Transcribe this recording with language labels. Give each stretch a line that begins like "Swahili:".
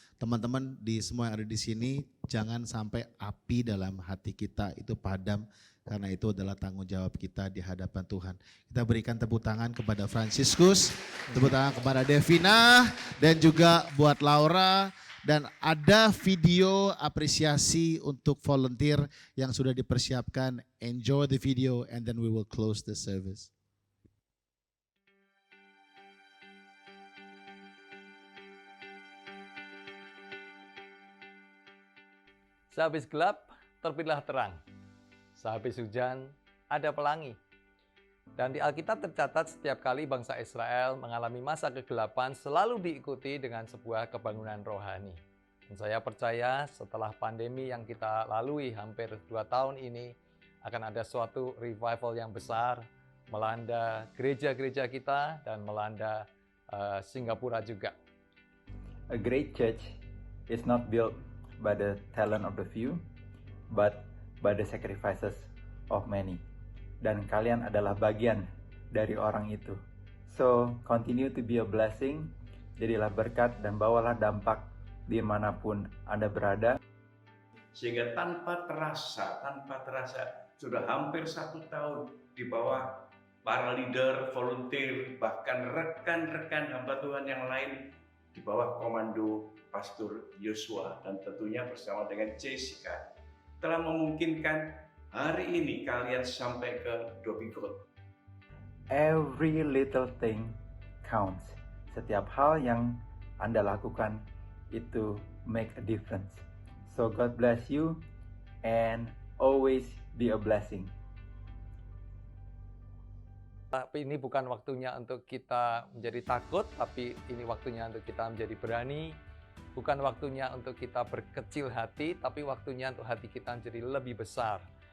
Indonesian: Teman-teman di semua yang ada di sini, jangan sampai api dalam hati kita itu padam, karena itu adalah tanggung jawab kita di hadapan Tuhan. Kita berikan tepuk tangan kepada Franciscus, tepuk tangan kepada Devina, dan juga buat Laura. Dan ada video apresiasi untuk volunteer yang sudah dipersiapkan.
English: Enjoy the video and then we will close the service.
Indonesian: Sehabis gelap, terbitlah terang. Sehabis hujan, ada pelangi. Dan di Alkitab tercatat setiap kali bangsa Israel mengalami masa kegelapan selalu diikuti dengan sebuah kebangunan rohani. Dan saya percaya setelah pandemi yang kita lalui hampir 2 tahun ini, akan ada suatu revival yang besar melanda gereja-gereja kita dan melanda Singapura juga.
English: A great church is not built by the talent of the few, but by the sacrifices of many.
Indonesian: Dan kalian adalah bagian dari orang itu.
English: So, continue to be a blessing,
Indonesian: jadilah berkat dan bawalah dampak dimanapun Anda berada. Sehingga tanpa terasa, sudah hampir 1 tahun di bawah para leader, volunteer, bahkan rekan-rekan hamba Tuhan yang lain di bawah komando Pastor Yosua dan tentunya bersama dengan Jessica telah memungkinkan hari ini kalian sampai ke Dhoby Ghaut.
English: Every little thing counts.
Indonesian: Setiap hal yang Anda lakukan itu
English: make a difference. So God bless you and always be a blessing.
Indonesian: Tapi ini bukan waktunya untuk kita menjadi takut, tapi ini waktunya untuk kita menjadi berani. Bukan waktunya untuk kita berkecil hati, tapi waktunya untuk hati kita menjadi lebih besar.